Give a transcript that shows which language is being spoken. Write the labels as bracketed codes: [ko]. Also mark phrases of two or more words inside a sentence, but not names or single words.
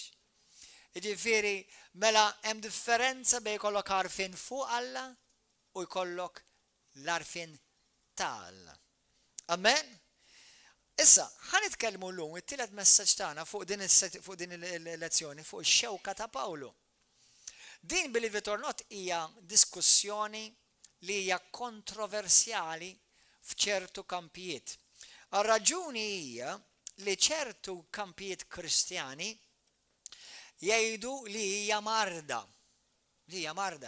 [mt] Jiġifieri mela hemm differenza bejn jkollok għarfien fuq Alla u jkollok l-arfin ta' Alla. Amen? Issa, ħanitkellmu llum it-tielet messaġġ tagħna fuq din il-lezzjoni fuq ix-xewka ta' Pawlu. Din [en] believe it or not [mt] hija diskussjoni li hija kontroversjali f'ċertu kampijiet. Ar-raġuni hija li ċertu kampijiet Kristjani jgħidu li hija marda. Li hija marda.